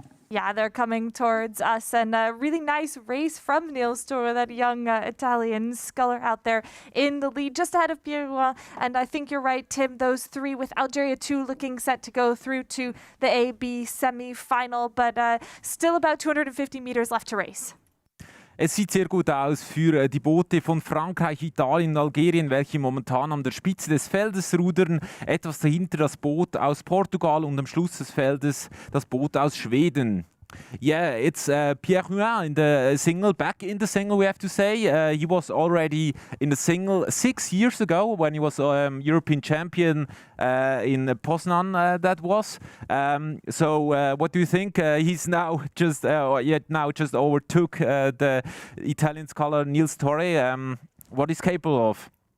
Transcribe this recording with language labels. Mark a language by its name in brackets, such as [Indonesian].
[English] Yeah, they're coming towards us, and a really nice race from Niels Torre, that young Italian sculler out there in the lead, just ahead of Pierre Rouen. And I think you're right, Tim, those three with Algeria 2 looking set to go through to the AB semi-final, but still about 250 meters left to race. [German] Es sieht sehr gut aus für die Boote von Frankreich, Italien und Algerien, welche momentan an der Spitze des Feldes rudern. Etwas dahinter das Boot aus Portugal und am Schluss des Feldes das Boot aus Schweden. [English] Yeah, it's Pierre Rouen in the single, back in the single, we have to say. He was already in the single 6 years ago when he was European champion in Poznan, that was. So what do you think? He's now just overtook the Italian scholar Niels Torre. What is capable of?